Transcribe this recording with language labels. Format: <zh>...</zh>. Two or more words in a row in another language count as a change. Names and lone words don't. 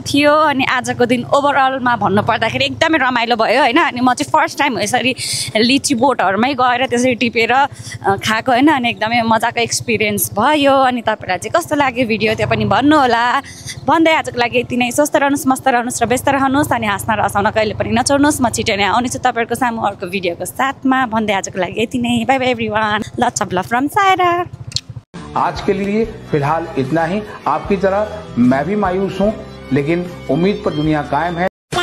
<ne>थियो अनि आजको दिन ओभरअलमा भन्नुपर्दाखेरि एकदमै रमाइलो भयो होइन अनि म चाहिँ</ne> <en>first time</en> <ne>यसरी लिची बोटहरूमै गएर त्यसरी टिपेर खाएको होइन अनि एकदमै मजाको एक्सपिरियन्स भयो अनि तपाईँलाई चाहिँ कस्तो लाग्यो भिडियो त्यो पनि भन्नुहोला भन्दै आजको लागि यति नै स्वस्थ रहनुहोस् मस्त रहनुहोस् र व्यस्त रहनुहोस् अनि हाँस्न र हँसाउन कहिले पनि नछोड्नुहोस् म छिटै नै आउनेछु तपाईँहरूको सामु अर्को भिडियोको साथमा भन्दै आजको लागि यति नै</ne> <en>bye bye everyone lots of love from Saira.</en> <hi>आज के लिए फिलहाल इतना ही। आपकी तरह मैं भी मायूस हूँ लेकिन उम्मीद पर दुनिया कायम है।</hi>